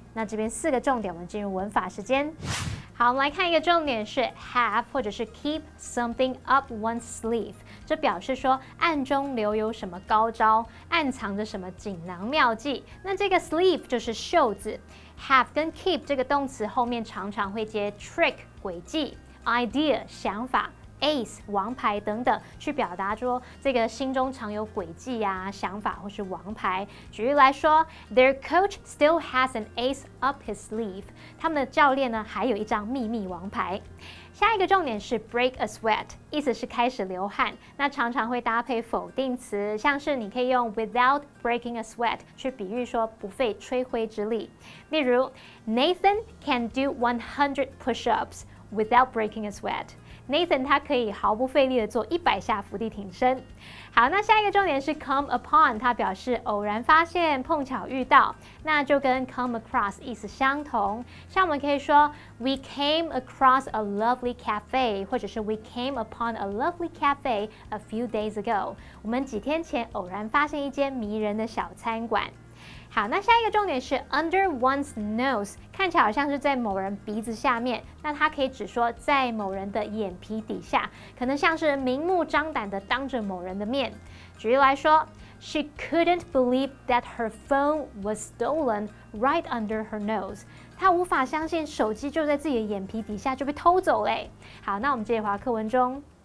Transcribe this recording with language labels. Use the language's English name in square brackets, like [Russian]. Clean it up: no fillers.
[Chinese] 那这边4个重点，我们进入文法时间。好，我们来看一个重点是 have 或者是 keep something up one's sleeve， 这表示说暗中留有什么高招，暗藏着什么锦囊妙计。那这个 sleeve 就是袖子。have 跟 keep 这个动词后面常常会接 trick 诡计、idea 想法、ace 王牌等等，去表达说这个心中常有诡计啊、想法或是王牌。举例来说 [English] ，Their coach still has an ace up his sleeve。 [Chinese] 他们的教练呢还有一张秘密王牌。下一个重点是 break a sweat， 意思是开始流汗。那常常会搭配否定词，像是你可以用 without breaking a sweat 去比喻说不费吹灰之力。例如 [English] Nathan can do 100 push-ups without breaking a sweat。 [Chinese] Nathan 他可以毫不费力的做100下伏地挺身。好，那下一个重点是 come upon， 它表示偶然发现、碰巧遇到，那就跟 come across 意思相同。像我们可以说 [English] We came across a lovely cafe， [Chinese] 或者是 [English] We came upon a lovely cafe a few days ago。 [Chinese] 我们几天前偶然发现一间迷人的小餐馆。好，那下一个重点是 under one's nose， 看起来好像是在某人鼻子下面，那它可以指说在某人的眼皮底下，可能像是明目张胆的当着某人的面。举例来说 [English] ，She couldn't believe that her phone was stolen right under her nose。 [Chinese] 她无法相信手机就在自己的眼皮底下就被偷走嘞。好，那我们接着回到课文中。